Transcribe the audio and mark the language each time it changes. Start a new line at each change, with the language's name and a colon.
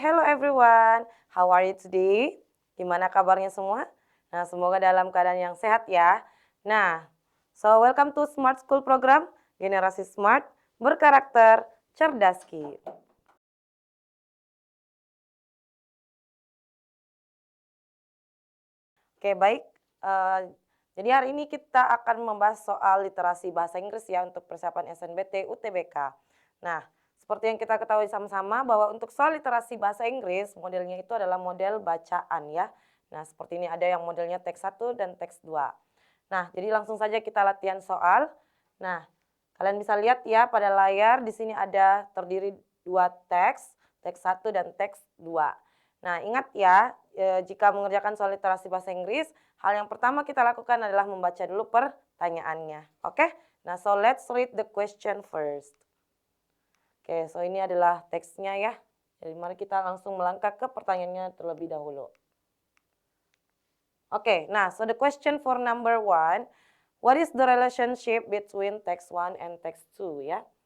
English: Hello everyone, how are you today?
Indonesian: Gimana kabarnya semua? Nah, semoga dalam keadaan yang sehat ya. Nah,
English: so welcome to
Indonesian: Smart School Program, Generasi Smart, Berkarakter, Cerdas Ki. Oke, baik. Eh, jadi hari ini kita akan membahas soal literasi bahasa Inggris ya untuk persiapan SNBT UTBK. Nah, seperti yang kita ketahui sama-sama bahwa untuk soal literasi bahasa Inggris, modelnya itu adalah model bacaan ya. Nah, seperti ini ada yang modelnya teks 1 dan teks 2. Nah, jadi langsung saja kita latihan soal. Nah, kalian bisa lihat ya pada layar di sini ada terdiri dua teks, teks 1 dan teks 2. Nah, ingat ya, jika mengerjakan soal literasi bahasa Inggris, hal yang pertama kita lakukan adalah membaca dulu pertanyaannya. Oke?
English: Nah, so let's read the question first.
Indonesian: Oke, so ini adalah teksnya ya. Jadi mari kita langsung melangkah ke pertanyaannya terlebih dahulu.
English: Oke, nah, so the question for number 1, what is the relationship between text 1 and text 2 ya?